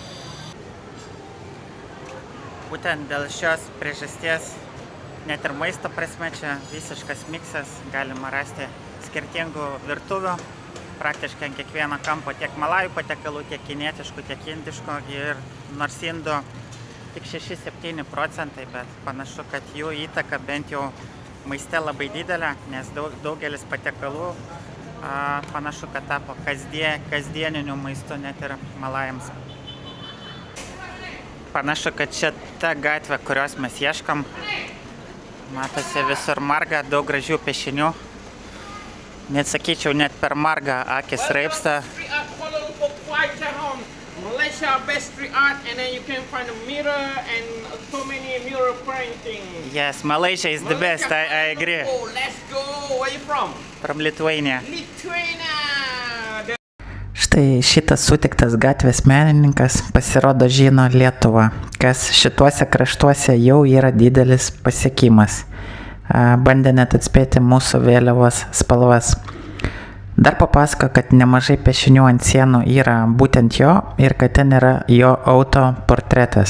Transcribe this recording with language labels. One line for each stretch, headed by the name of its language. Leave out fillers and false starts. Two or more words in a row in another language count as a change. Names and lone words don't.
Lithuanian: Būtent dėl šios priežasties, net ir maisto prasme, čia visiškas miksas, galima rasti skirtingų virtuvių, praktiškai ant kiekvieno kampo tiek malajų patiekalų, tiek kinietiškų, tiek indiškų, ir nors indų tik 6-7%, bet panašu, kad jų įtaka bent jau maiste labai didelė, nes daugelis patiekalų panašu, kad tapo kasdieniniu maistu net ir malajams. Panašu, kad čia ta gatvė, kurios mes ieškam. Matosi visur marga, daug gražių piešinių. Net sakyčiau, net per margą akis raibsta.
English: Malaysia best street art, and then you can find a mirror and so many mural painting. Yes, Malaysia is the best. I agree. Oh, let's go. Where are you from? From Lithuania. Lithuania.
Lithuanian: Štai šitas sutiktas gatvės menininkas pasirodo žino Lietuvą, kas šituose kraštuose jau yra didelis pasiekimas. Bandė net atspėti mūsų vėliavos spalvas. Dar papasako, kad nemažai piešinių ant sienų yra būtent jo ir kad ten yra jo autoportretas.